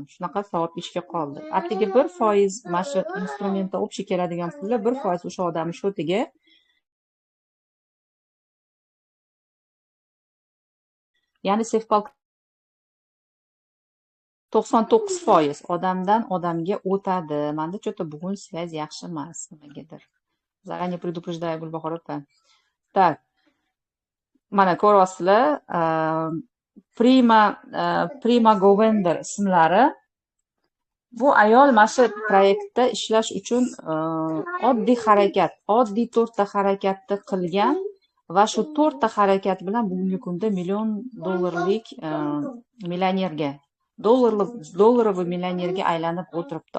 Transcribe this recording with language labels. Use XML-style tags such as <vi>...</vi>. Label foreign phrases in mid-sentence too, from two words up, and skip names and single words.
<uz>Shunaqa savob ishga qoldi. Atigi 1% mana shu instrumentda общий keladigan pullar 1% o'sha odamning shotiga. Ya'ni SafePal 99% odamdan odamga o'tadi. Menda что-то bugun связь yaxshi emas nimagadir.</uz> <ru>Zaranее предупреждаю,</ru> <uz>Gulbahor opa. Так. Mana ko'ryapsizlar, Prima Govender ismlari. Bu ayol mana shu proyektda ishlash uchun oddiy harakat, oddiy 4 ta harakatni qilgan va shu 4 ta harakat bilan bugungi kunda $1 million millionerga, dollaroviy millionerga aylanib o'tiribdi.</uz>